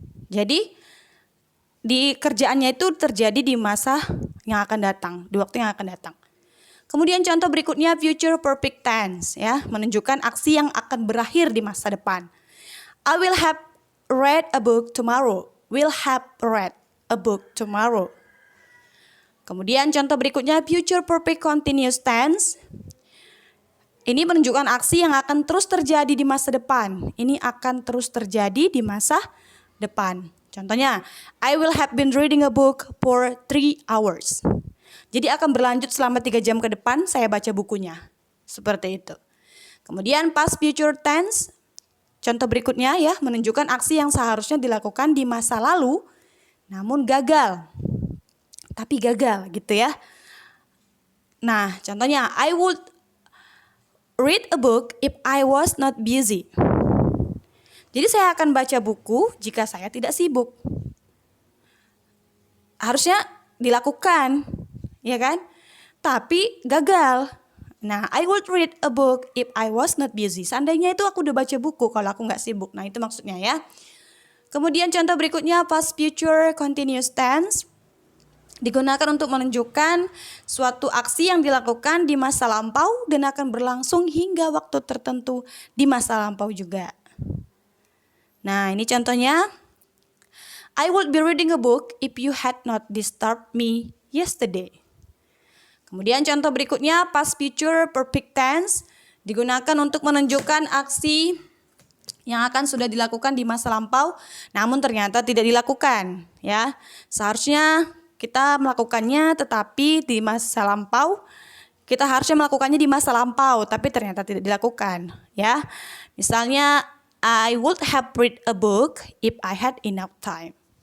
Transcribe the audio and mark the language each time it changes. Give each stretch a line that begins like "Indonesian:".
Indonesian: Jadi, di kerjaannya itu terjadi di masa yang akan datang, di waktu yang akan datang. Kemudian contoh berikutnya future perfect tense ya, menunjukkan aksi yang akan berakhir di masa depan.
English: I will have read a book tomorrow. Will have read a book tomorrow.
Indonesian: Kemudian contoh berikutnya future perfect continuous tense. Ini menunjukkan aksi yang akan terus terjadi di masa depan. Ini akan terus terjadi di masa depan. Contohnya,
English: I will have been reading a book for 3 hours.
Indonesian: Jadi akan berlanjut selama 3 jam ke depan saya baca bukunya. Seperti itu. Kemudian past future tense. Contoh berikutnya ya, menunjukkan aksi yang seharusnya dilakukan di masa lalu, namun gagal. Tapi gagal gitu ya. Nah, contohnya,
English: I would read a book if I was not busy.
Indonesian: Jadi saya akan baca buku jika saya tidak sibuk. Harusnya dilakukan, ya kan? Tapi gagal. Nah,
English: I would read a book if I was not busy.
Indonesian: Seandainya itu aku udah baca buku kalau aku nggak sibuk. Nah, itu maksudnya ya. Kemudian contoh berikutnya past future continuous tense. Digunakan untuk menunjukkan suatu aksi yang dilakukan di masa lampau dan akan berlangsung hingga waktu tertentu di masa lampau juga. Nah, ini contohnya.
English: I would be reading a book if you had not disturbed me yesterday.
Indonesian: Kemudian contoh berikutnya past future perfect tense digunakan untuk menunjukkan aksi yang akan sudah dilakukan di masa lampau namun ternyata tidak dilakukan ya. Seharusnya kita melakukannya tetapi di masa lampau kita harusnya melakukannya di masa lampau tapi ternyata tidak dilakukan ya. Misalnya
English: I would have read a book if I had enough time.